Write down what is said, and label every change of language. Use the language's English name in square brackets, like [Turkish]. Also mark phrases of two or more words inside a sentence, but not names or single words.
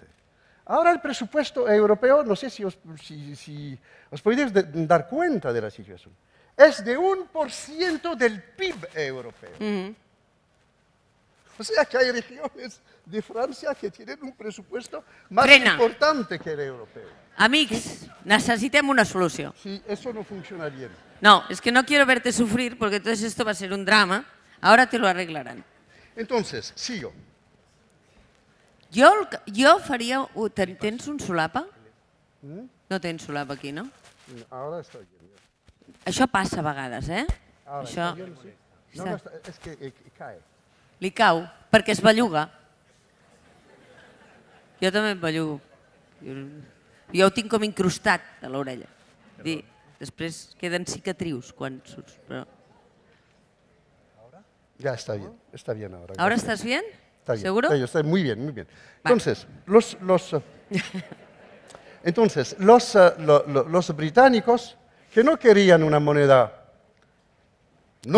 [Spanish] Ahora el presupuesto europeo, no sé si os podéis dar cuenta de la situación, es de 1% del PIB europeo. O sea que hay regiones de Francia que tienen un presupuesto más importante que el europeo. [Catalan] Amics, necessitem una solució. [Spanish] Sí, eso no funciona bien. No, es que no quiero verte sufrir porque entonces esto va a ser un drama. Ahora te lo arreglarán. Entonces, sigo. [Catalan] Jo faria... Tens un solapa? No tens solapa aquí, no? [Spanish] Ahora estoy bien. [Catalan] Això passa a vegades, eh? Això... No, és que cae. Li cau, perquè es belluga. Jo també em bellugo. Jo ho tinc com incrustat a l'orella. Després queden cicatrius quan surts. Però... [Spanish] Ya está bien ahora. ¿Ahora estás bien? Está bien. ¿Seguro? Está muy bien, muy bien. Vale. Entonces, los británicos, que no querían una moneda, no